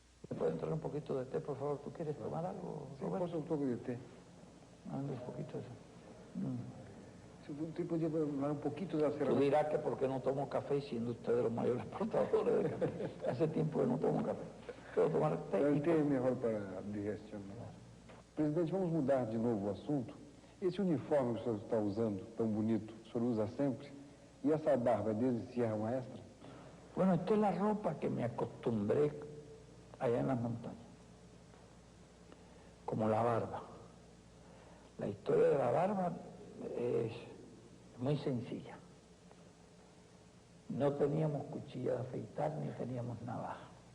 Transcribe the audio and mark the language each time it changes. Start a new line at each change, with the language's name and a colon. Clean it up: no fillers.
Spanish: ¿Me puede entrar un poquito de té, por favor? ¿Tú quieres tomar algo, Roberto? Sí, un poco de té. Anda un poquito de eso. Si usted podía hablar un poquito de la Tú cerveza. dirás que por qué no tomo café siendo usted de los mayores exportadores de café. Hace tiempo que no tomo café. Quiero tomar té.
Portuguese: El té é melhor para a digestão. Presidente, vamos mudar de novo o assunto. Esse uniforme que o senhor está usando, tão bonito, o senhor usa sempre? E essa barba é desde Sierra Maestra?
Spanish: Bueno, esta es la ropa que me acostumbré allá en las montañas, como la barba. La historia de la barba es muy sencilla. No teníamos cuchilla de afeitar ni teníamos navaja.